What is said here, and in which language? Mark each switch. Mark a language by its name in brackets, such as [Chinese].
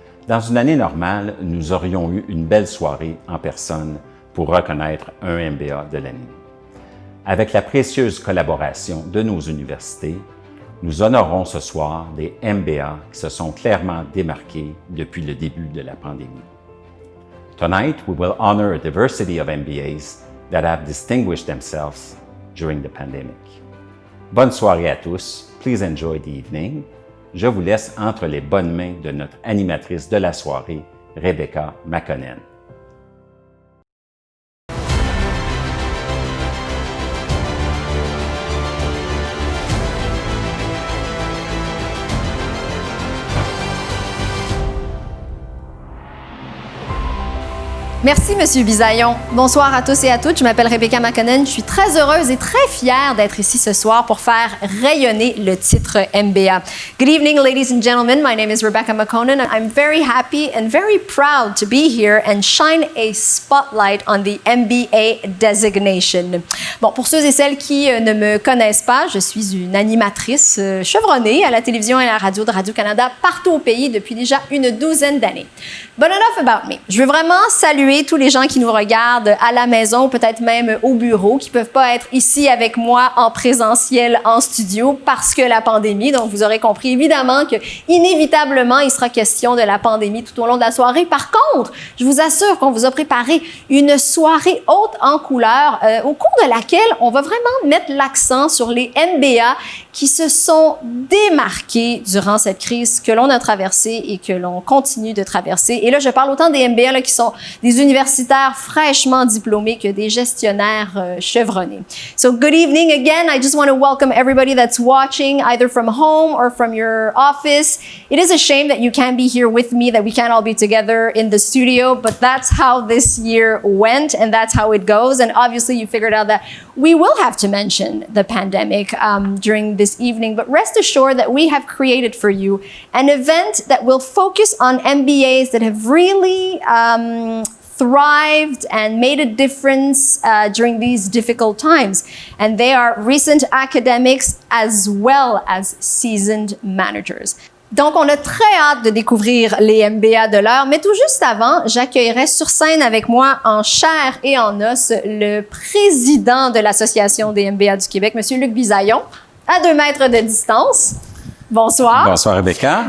[French] Dans une année normale, nous aurions eu une belle soirée en personne pour reconnaître un MBA de l'année. Avec la précieuse collaboration de nos universités, nous honorons ce soir des MBA qui se sont clairement démarqués depuis le début de la pandémie. [English] Tonight, we will honor a diversity of MBAs that have distinguished themselves during the pandemic. [French] Bonne soirée à tous. [English] Please enjoy the evening. [French] Je vous laisse entre les bonnes mains de notre animatrice de la soirée, Rebecca McConnell. Merci, Monsieur Bisaillon. Bonsoir à tous et à toutes. Je m'appelle Rebecca McConnell. Je suis très heureuse et très fière d'être ici ce soir pour faire rayonner le titre MBA. [English] Good evening, ladies and gentlemen. My name is Rebecca McConnell. I'm very happy and very proud to be here and shine a spotlight on the MBA designation. [French] Bon, pour ceux et celles qui ne me connaissent pas, je suis une animatrice chevronnée à la télévision et à la radio de Radio-Canada partout au pays depuis déjà une douzaine d'années. [English] But enough about me. [French] Je veux vraiment saluer tous les gens qui nous regardent à la maison, peut-être même au bureau, qui ne peuvent pas être ici avec moi en présentiel, en studio, parce que la pandémie. Donc, vous aurez compris évidemment que, inévitablement, il sera question de la pandémie tout au long de la soirée. Par contre, je vous assure qu'on vous a préparé une soirée haute en couleurs, au cours de laquelle on va vraiment mettre l'accent sur les MBA qui se sont démarqués durant cette crise que l'on a traversée et que l'on continue de traverser. Et là, je parle autant des MBA là, qui sont des universitaires fraîchement diplômés que des gestionnaires chevronnés. [English] So good evening again. I just want to welcome everybody that's watching either from home or from your office. It is a shame that you can't be here with me, that we can't all be together in the studio, but that's how this year went and that's how it goes. And obviously you figured out that we will have to mention the pandemic during this evening, but rest assured that we have created for you an event that will focus on MBAs that have really thrived and made a difference during these difficult times. And they are recent academics as well as seasoned managers. [French] Donc, on a très hâte de découvrir les MBA de l'heure, mais tout juste avant, j'accueillerai sur scène avec moi en chair et en os le président de l'Association des MBA du Québec, M. Luc Bisaillon, à 2 mètres de distance. Bonsoir. Bonsoir, Rebecca.